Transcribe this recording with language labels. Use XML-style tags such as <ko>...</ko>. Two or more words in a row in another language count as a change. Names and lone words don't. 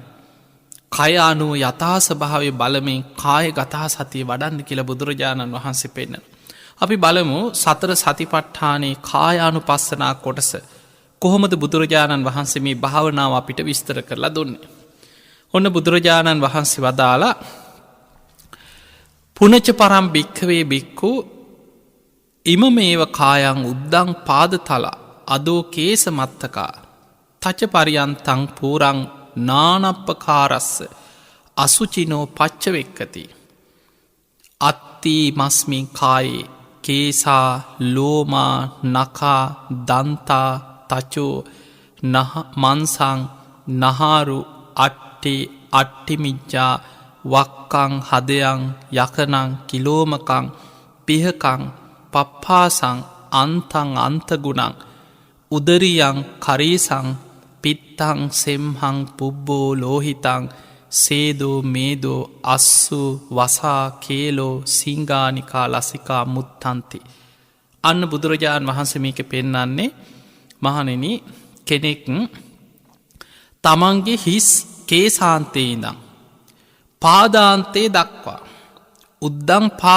<si>කය අනුව යථා ස්වභාවය බලමින් කාය ගතා සතිය වඩන්න කියලා බුදුරජාණන් වහන්සේ පෙන්නන. අපි බලමු සතර සතිපට්ඨානයේ කායානුපස්සනා කොටස කොහොමද බුදුරජාණන් වහන්සේ මේ භාවනාව අපිට විස්තර කරලා දුන්නේ. ඔන්න බුදුරජාණන් වහන්සේ වදාලා</si> <pi>පුනච පරම් භික්ඛවේ භික්ඛු ඉමමේව කායං උද්දං පාදතල අදෝ කේස මත්තකා තච පරියන්තං පූරං නානප්පකාරස්ස අසුචිනෝ පච්චවෙක්කති අත්ති මස්මින් කායේ කේසා ලෝමා නකා දන්තා තචෝ මන්සං නහාරු අට්ටි අට්ටිමිච්චා වක්කං හදයන් යකනං කිලෝමකං පිහකං පප්පාසං අන්තං අන්තගුණං උදරියං කරීසං පිත්තං සෙම්හං පුබ්බෝ ලෝහිතං සේදෝ මේදෝ අස්සු වසා කේලෝ සිංගානිකා ලසිකා මුත්තන්ති.</pi> <si>අන්න බුදුරජාණන් වහන්සේ මේක පෙන්නන්නේ මහණෙන කෙනෙක් තමන්ගේ හිස් කේසාන්තයේ ඉඳං පාදාන්තයේ දක්වා</si> <pi>උද්දං පාද</pi>